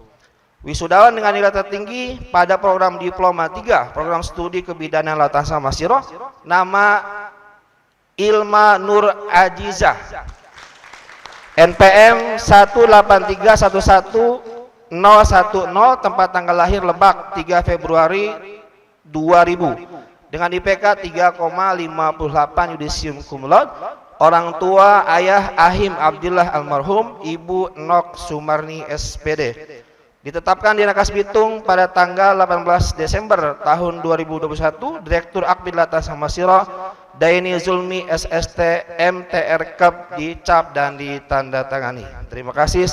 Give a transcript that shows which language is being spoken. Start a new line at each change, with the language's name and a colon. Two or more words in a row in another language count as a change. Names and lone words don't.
Indonesian: Wisudawan dengan nilai tertinggi pada program Diploma 3 Program Studi Kebidanan Latan Samasiro nama Ilma Nur Ajizah NPM 183111010 tempat tanggal lahir Lebak 3 Februari 2000 dengan IPK 3,58 yudisium
Latin: cum laude.
Indonesian: Orang tua ayah Ahim Abdillah almarhum, ibu Nok Sumarni SPD. Ditetapkan di Rangkas Bitung pada tanggal 18 Desember tahun 2021, Direktur Akbid Latan Samasiro Daini Zulmi SST MTR Kep dicap dan ditandatangani. Terima kasih.